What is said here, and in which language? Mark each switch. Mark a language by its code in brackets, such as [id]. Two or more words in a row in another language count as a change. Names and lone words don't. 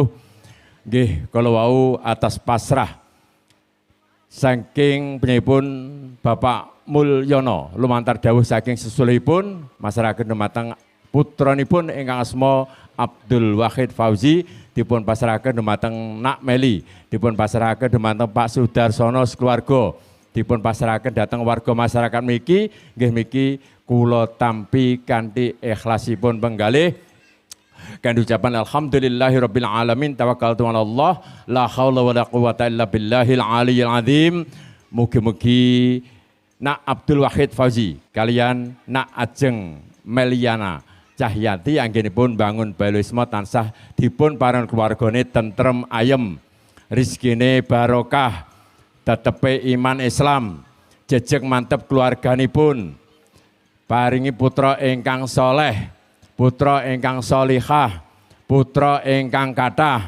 [jv] Nggih kala wau atas pasrah saking penyanipun Bapak Mulyono lumantar dawuh saking sesulihipun masyarakat dumateng putranipun ingkang asma Abdul Wahid Fauzi dipun pasrahaken dumateng Nak Meli, dipun pasrahaken dumateng Pak Sudarsono sekeluarga, dipun pasrahaken dhateng warga masyarakat mriki. Nggih mriki kula tampi kanthi ikhlasipun penggalih kanthi ucapan [ar] الحمد لله رب العالمين توكلت على الله لا حول ولا قوة إلا بالله العلي العظيم. [jv] Mugi-mugi Nak Abdul Wahid Fauzi kalian Nak Ajeng Meliana Cahyati anggenipun bangun balisma tansah dipun paring keluargane tentrem ayem, rizkine barokah, tetepe iman Islam, jejeg mantep keluarganipun, paringi putra ingkang soleh, putra ingkang solihah, putra ingkang kathah.